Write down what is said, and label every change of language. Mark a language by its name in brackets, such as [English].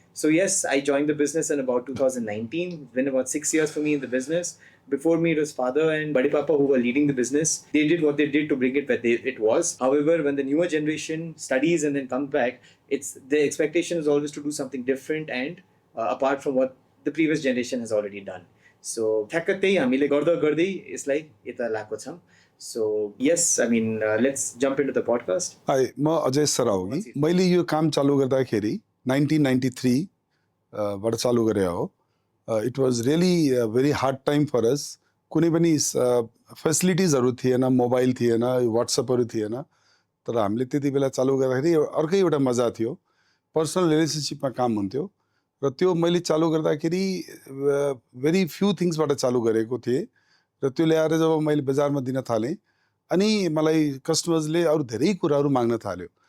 [English] So yes, I joined the business in about 2019. It's been about 6 years for me in the business. Before me, it was father and Badi Papa who were leading the business. They did what they did to bring it where it was. However, when the newer generation studies and then comes back, it's the expectation is always to do something different and apart from what the previous generation has already done. [Nepali] So ठ्याक्क त्यही हामीले गर्दा गर्दै यसलाई यता लाएको छौँ. [English] So yes, I mean let's jump into the podcast. [Nepali] High म अजय सराउगी. मैले यो काम चालू गर्दाखेरि 1993 बाट चालू गरे हो. [English] It was really very hard time for us. [Nepali] कुनै पनि फेसिलिटिजहरू थिएन, मोबाइल थिएन, व्हाट्सएपहरू थिएन. तर हामीले त्यति बेला चालू गर्दाखेरि अर्कै एउटा मजा थियो. पर्सनल रिलेसनसिपमा काम हुन्थ्यो र त्यो मैले चालू गर्दाखेरि भेरी फ्यु थिङ्सबाट चालू गरेको थिएँ र त्यो ल्याएर जब मैले बजारमा दिन थालेँ अनि मलाई कस्टमर्सले अरू धेरै कुराहरू माग्न थाल्यो.